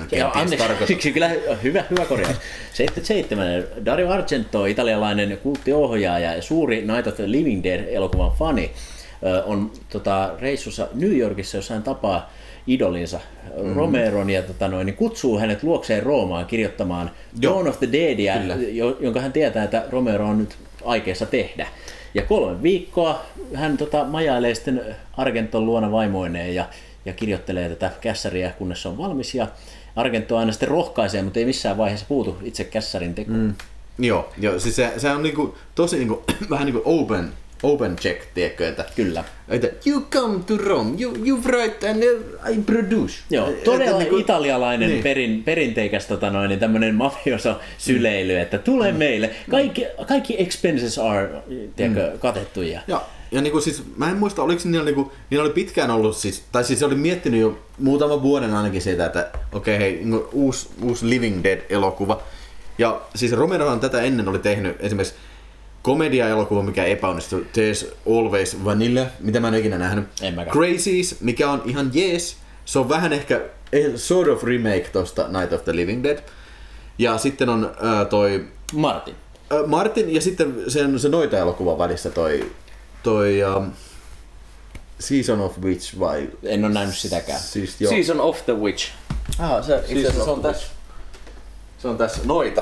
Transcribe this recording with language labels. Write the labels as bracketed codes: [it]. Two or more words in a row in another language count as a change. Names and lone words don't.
[fi] Anteeksi, kyllä hyvä korjaus. 77 Dario Argento, italialainen kulttiohjaaja ja suuri Night of the Living Dead-elokuvan fani, on reissussa New Yorkissa, jossa hän tapaa idolinsa Romeron ja niin kutsuu hänet luokseen Roomaan kirjoittamaan Dawn of the Deadia, jonka hän tietää, että Romero on nyt aikeessa tehdä. Ja 3 viikkoa hän majailee sitten Argenton luona vaimoineen ja kirjoittelee tätä kässäriä, kunnes se on valmis. Ja Argento aina sitten rohkaisee, mutta ei missään vaiheessa puutu itse kässärin tekoon. Joo, siis se on niinku, tosi niinku, vähän niin kuin [en] open check, [fi] tiedätkö, että kyllä. [en] Että you come to Rome, you write and I produce. [fi] Joo, todella niinku, italialainen perinteikäs tämmöinen mafioso syleily, että tule meille. Kaikki [en] expenses are [fi] katettuja. Ja niinku siis, mä en muista, oliko niillä oli pitkään ollut siis, tai siis oli miettinyt jo muutaman vuoden ainakin siitä, että okei, uusi Living Dead-elokuva. Ja siis Romerohan tätä ennen oli tehnyt esimerkiksi komedia-elokuva, mikä epäonnistui, There's Always Vanilla, mitä mä en ikinä nähnyt. Crazies, mikä on ihan jees. Se on vähän ehkä [en] sort of remake [fi] tosta Night of the Living Dead. Ja sitten on toi Martin ja sitten se noita elokuvan välissä toi Season of Witch vai? En ole nähnyt sitäkään. Siis, Season of the Witch. Se on tässä noita.